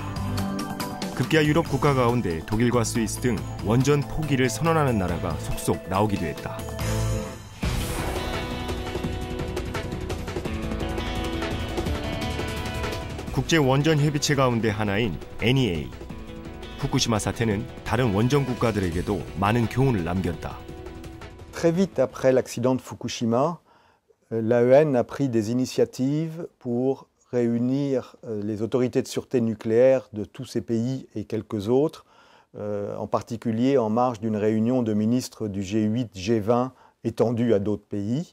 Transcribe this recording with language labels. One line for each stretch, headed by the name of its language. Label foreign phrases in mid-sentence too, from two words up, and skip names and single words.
Korean: 급기야 유럽 국가 가운데 독일과 스위스 등 원전 포기를 선언하는 나라가 속속 나오기도 했다. 국제 원전 협의체 가운데 하나인 NEA. 후쿠시마 사태는 다른 원전 국가들에게도 많은 교훈을 남겼다.
French: Très vite après l'accident de Fukushima, l'AEN a pris des initiatives pour réunir les autorités de sûreté nucléaire de tous ces pays et quelques autres, en particulier en marge d'une réunion de ministres du G8, G20 étendue à d'autres pays.